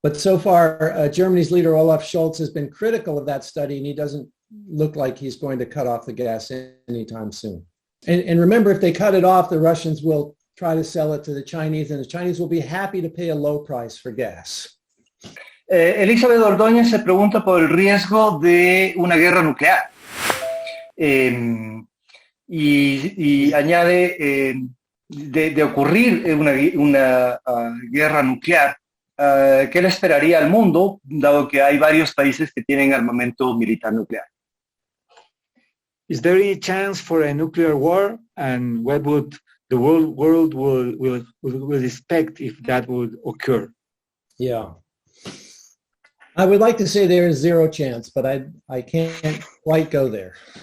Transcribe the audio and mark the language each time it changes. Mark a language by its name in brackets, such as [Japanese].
[English] But so far, Germany's leader, Olaf Scholz, has been critical of that study, and he doesn't look like he's going to cut off the gas anytime soon. And remember, if they cut it off, the Russians will try to sell it to the Chinese, and the Chinese will be happy to pay a low price for gas. [Spanish] Elizabeth Ordóñez se pregunta por el riesgo de una guerra nuclear. y añade de ocurrir una guerra nuclear, ¿qué le esperaría al mundo, dado que hay varios países que tienen armamento militar nuclear? [English] Is there any chance for a nuclear war, and what would the world will expect if that would occur? Yeah. I would like to say there is zero chance, but I can't quite go there.